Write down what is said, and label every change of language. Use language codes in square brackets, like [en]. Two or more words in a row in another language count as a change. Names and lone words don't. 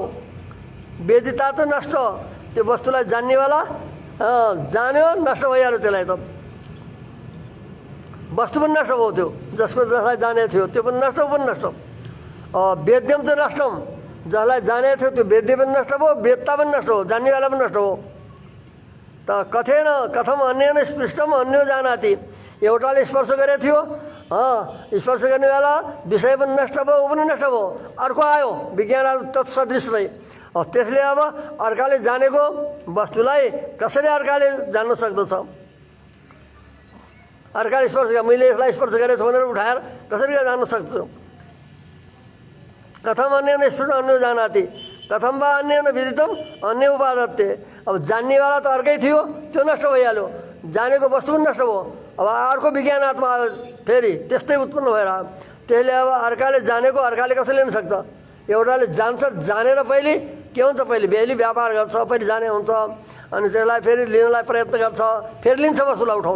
[ne] वेदिता त नष्ट, त्यो वस्तुलाई जान्नेवाला जान्यो, नष्ट भइहाल्यो। त्यसलाई त वस्तु पनि नष्ट भयो, त्यो जसलाई जानेको थियो त्यो पनि नष्ट, पनि नष्ट। [sa] वेद्यम त नष्टम, [ne] जसलाई जानेको थियो त्यो वेद्य पनि नष्ट भयो, वेदता पनि नष्ट हो, जान्नेवाला पनि नष्ट हो। [sa] त कथेन कथम अन्यन स्पृष्टम अन्यो जानाति, [ne] एउटाले स्पर्श गरेको थियो, स्पर्श गर्नेवाला विषय पनि नष्ट भयो, ऊ पनि नष्ट भयो। अर्को आयो विज्ञान तत्सदृश नै, त्यसले अब अर्काले जानेको वस्तुलाई कसरी अर्काले जान्न सक्दछ। अर्काले स्पर्श गरेँ, मैले यसलाई स्पर्श गरेको छु भनेर उठाएर कसरी जान्न सक्छु। [sa] कथम अन्य स्फुट अन्य जानाति, कथम बा अन्य विदितम अन्य उपादत्ते। [ne] अब जान्नेवाला त अर्कै थियो, त्यो नष्ट भइहाल्यो, जानेको वस्तु पनि नष्ट भयो। अब अर्को विज्ञानात्मा आयो फेरि, त्यस्तै उत्पन्न भएर आयो। त्यसले अब अर्काले जानेको अर्काले कसरी लिन सक्छ। एउटाले जान्छ, जानेर पहिले के हुन्छ, पहिले व्यापार गर्छ, पहिले जाने हुन्छ, अनि त्यसलाई फेरि लिनलाई प्रयत्न गर्छ, फेरि लिन्छ, वस्तुलाई उठाउँछ।